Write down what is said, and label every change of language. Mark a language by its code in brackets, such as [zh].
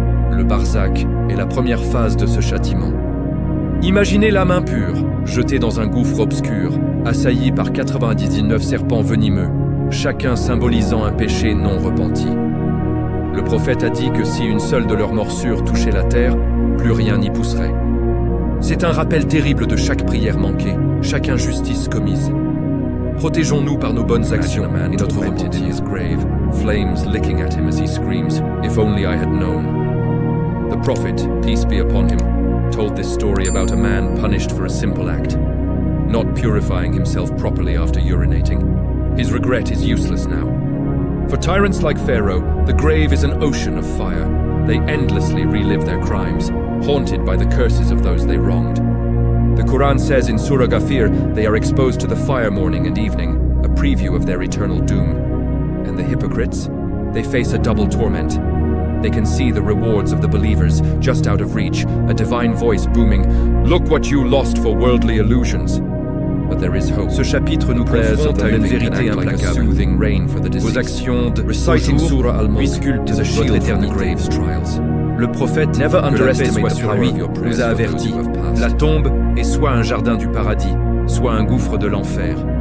[fr] Le barzakh est la première phase de ce châtiment. Imaginez l'âme impure, jetée dans un gouffre obscur, assaillie par 99 serpents venimeux, chacun symbolisant un péché non repenti. Le prophète a dit que si une seule de leurs morsures touchait la terre, plus rien n'y pousserait. C'est un rappel terrible de chaque prière manquée, chaque injustice commise. Protégeons-nous par nos bonnes actions et notre repentir. [en] Flames licking at him as he screams, "If only I had known." The prophet, peace be upon him, told this story about a man punished for a simple act, not purifying himself properly after urinating. His regret is useless now. For tyrants like Pharaoh, the grave is an ocean of fire. They endlessly relive their crimes, haunted by the curses of those they wronged. The Quran says in Surah Ghafir they are exposed to the fire morning and evening, a preview of their eternal doom. And the hypocrites? They face a double torment. They can see the rewards of the believers just out of reach, a divine voice booming, "Look what you lost for worldly illusions." [fr] Ce chapitre nous confronte à une vérité implacable. Vos actions sculptent votre éternité. Le prophète, que la paix soit sur lui, nous a avertis. La tombe est soit un jardin du paradis, soit un gouffre de l'enfer.